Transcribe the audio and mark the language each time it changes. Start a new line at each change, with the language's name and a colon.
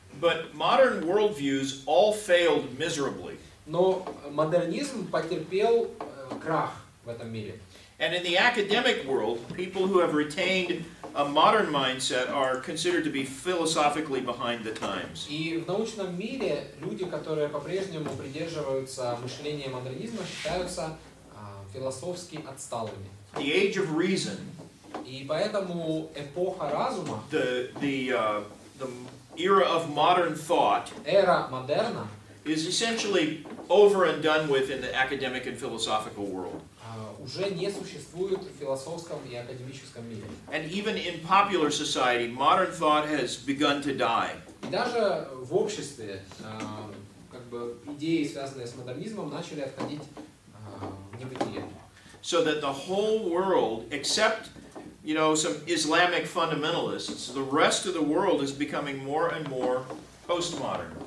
English: But modern worldviews all failed miserably.
Russian: Но модернизм потерпел крах в этом мире.
English: And in the academic world, people who have retained a modern mindset are considered to be philosophically behind the times.
Russian: И в научном мире люди, которые по-прежнему придерживаются мышления модернизма, считаются философски отсталыми.
English: The age of reason,
Russian: И поэтому эпоха разума,
English: the era of modern thought,
Russian: эра модерна,
English: is essentially over and done with in the academic and philosophical world.
Russian: уже не существует в философском и академическом мире.
English: And even in popular society, modern thought has begun to die.
Russian: И даже в обществе как бы идеи, связанные с модернизмом, начали отходить в небытие.
English: So that the whole world, except some Islamic fundamentalists, the rest of the world is becoming more and more postmodern.